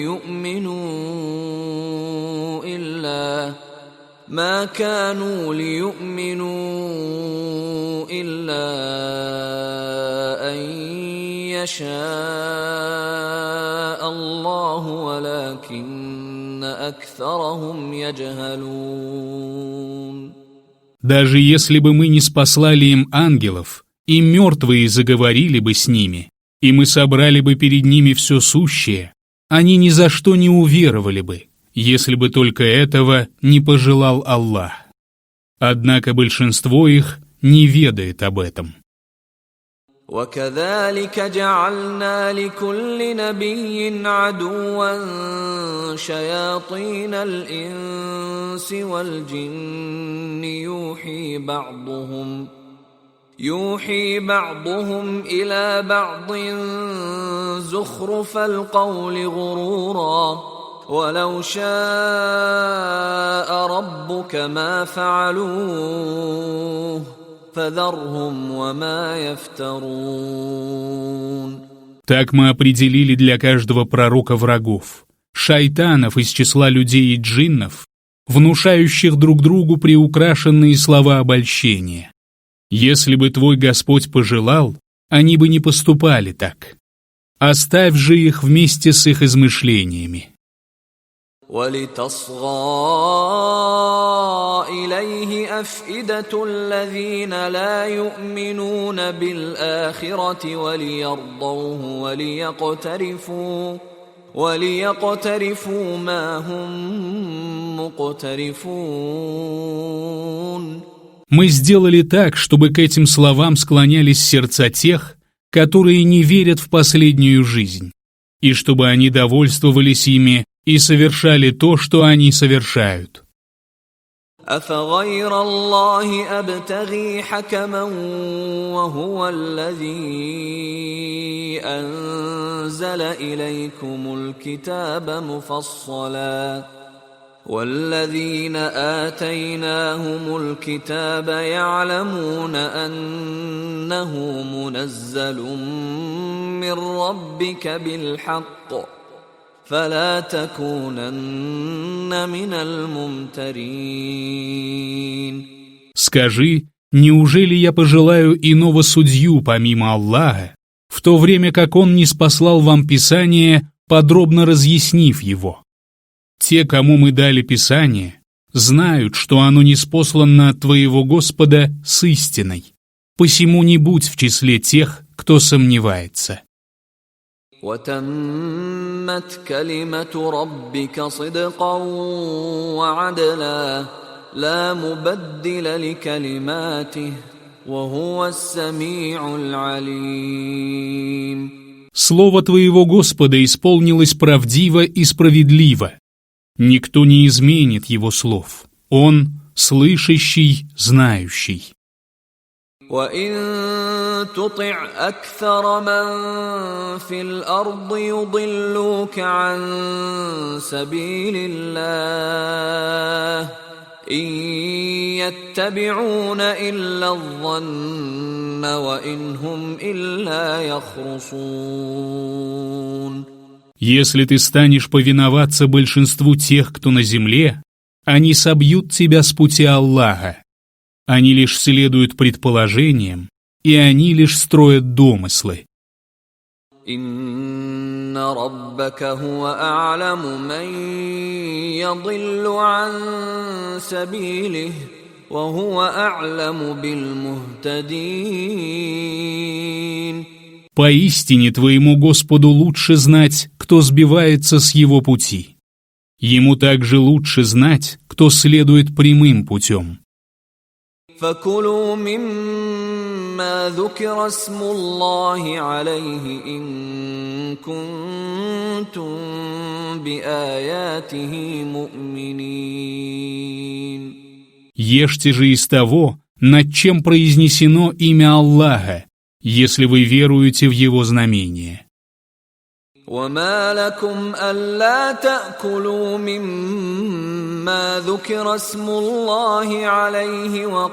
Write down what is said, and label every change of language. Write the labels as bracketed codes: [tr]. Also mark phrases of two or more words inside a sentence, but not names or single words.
[ar] ليؤمنوا إلا أن يشاء الله ولكن أكثرهم يجهلون. [ru] Даже если бы мы не спаслали им ангелов, и мертвые заговорили бы с ними, и мы собрали бы перед ними все сущее, они ни за что не уверовали бы, если бы только этого не пожелал Аллах. Однако большинство их не ведает об этом. [ar] وكذلك جعلنا لكل نبي عدوا شياطين الإنس والجن يوحي بعضهم إلى بعض زخرف القول غرورا ولو شاء ربك ما فعلوه فذرهم وما يفترون. [ru] Так мы определили для каждого пророка врагов, шайтанов из числа людей и джиннов, внушающих друг другу приукрашенные слова обольщения. Если бы твой Господь пожелал, они бы не поступали так. Оставь же их вместе с их измышлениями. [ar] وَلِتَصْغَىٰ إِلَيْهِ أَفْئِدَةُ الَّذِينَ لَا يُؤْمِنُونَ بِالْآخِرَةِ وَلِيَرْضَوْهُ وَلِيَقْتَرِفُوا مَا هُمْ مُقْتَرِفُونَ. [ru] Мы сделали так, чтобы к этим словам склонялись сердца тех, которые не верят в последнюю жизнь, и чтобы они довольствовались ими и совершали то, что они совершают. [ar] أَفَغَيْرَ اللَّهِ أَبْتَغِي حَكَمًا وَهُوَ الَّذِي أَنزَلَ إِلَيْكُمُ الْكِتَابَ مُفَصَّلًا وَالَّذِينَ آتَيْنَاهُمُ الْكِتَابَ يَعْلَمُونَ أَنَّهُ مُنَزَّلٌ مِّن رَّبِّكَ بِالْحَقِّ فلا تكونن من الممترين. [ru] Скажи, неужели я пожелаю иного судью помимо Аллаха, в то время как Он не спаслал вам Писание, подробно разъяснив его? Те, кому мы дали Писание, знают, что оно ниспослано от твоего Господа с истиной, посему не будь в числе тех, кто сомневается. [ar] وَتَمَّتْ كَلِمَةُ رَبِّكَ صِدْقًا وَعَدْلًا لَا مُبَدِّلَ لِكَلِمَاتِهِ وَهُوَ السَّمِيعُ الْعَلِيمُ. [ru] Слово твоего Господа исполнилось правдиво и справедливо. Никто не изменит его слов. Он слышащий, знающий. [ar] وَإِن تُطِعْ أَكْثَرَ مَن فِي الْأَرْضِ يُضِلُّوكَ عَن سَبِيلِ اللَّهِ إِن يَتَّبِعُونَ إِلَّا الظَّنَّ وَإِنْ هُمْ إِلَّا يَخْرُصُونَ. [ru] Если ты станешь повиноваться большинству тех, кто на земле, они собьют тебя с пути Аллаха. Они лишь следуют предположениям, и они лишь строят домыслы. [ar] إن ربك هو أعلم من يضل عن سبيله، وهو أعلم بالمهتدين. [ru] Поистине твоему Господу лучше знать, кто сбивается с его пути. Ему также лучше знать, кто следует прямым путем. [ar] فَكُلُوا مِمَّا ذُكِرَ اسْمُ اللَّهِ عَلَيْهِ إِن كُنتُم بِآيَاتِهِ مُؤْمِنِينَ. [ru] Ешьте же из того, над чем произнесено имя Аллаха, если вы веруете в его знамения. [ar] وما لكم ألا تأكلوا مما ذكر اسم الله عليه